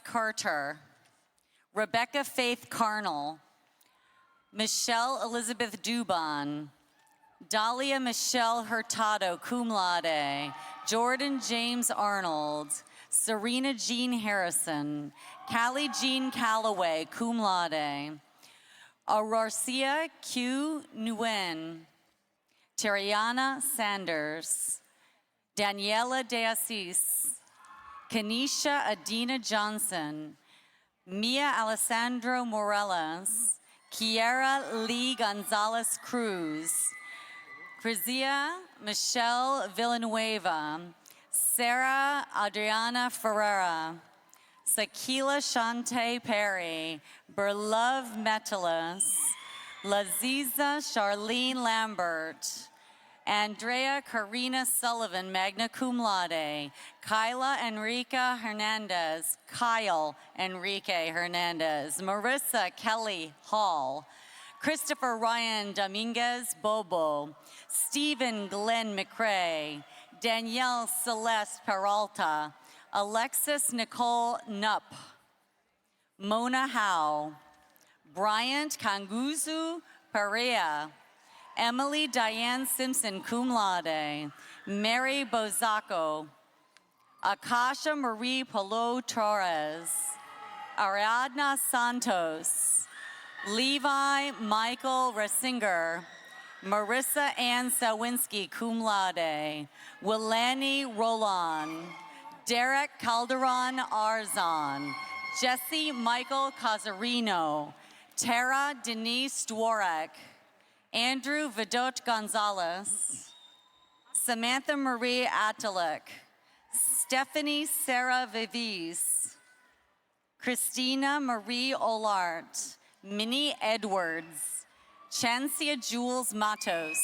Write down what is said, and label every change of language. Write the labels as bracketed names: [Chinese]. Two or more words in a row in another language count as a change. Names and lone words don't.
[English] Carter, Rebecca Faith Carnell, Michelle Elizabeth Dubon, Dahlia Michelle Hurtado, [Latin] cum laude, [English] Jordan James Arnold, Serena Jean Harrison, Callie Jean Calloway, [Latin] cum laude, [English] Aurorcia Q. Nguyen, Terriana Sanders, Daniela De Assis, Kanisha Adina Johnson, Mia Alessandro Morales, Kiera Lee Gonzalez Cruz, Crizia Michelle Villanueva, Sarah Adriana Ferreira, Sakila Shante Perry, Berlove Metalis, Laziza Charlene Lambert, Andrea Karina [Latin] Sullivan, magna cum laude, [English] Kyla Enrica Hernandez, Kyle Enrique Hernandez, Marissa Kelly Hall, Christopher Ryan Dominguez Bobo, Stephen Glenn McRae, Danielle Celeste Peralta, Alexis Nicole Nupp, Mona Howe, Bryant Kanguzu Perea, Emily Diane Simpson, [Latin] cum laude, [English] Mary Bozacco, Akasha Marie Polo Torres, Ariadna Santos, Levi Michael Resinger, Marissa Ann Sawinski, cum laude, Willani Roland, Derek Calderon Arzon, Jesse Michael Cazarino, Tara Denise Dworek, Andrew Vidot Gonzalez, Samantha Marie Atalik, Stephanie Sarah Vivis, Christina Marie Olart, Minnie Edwards, Chancia Jules Matos,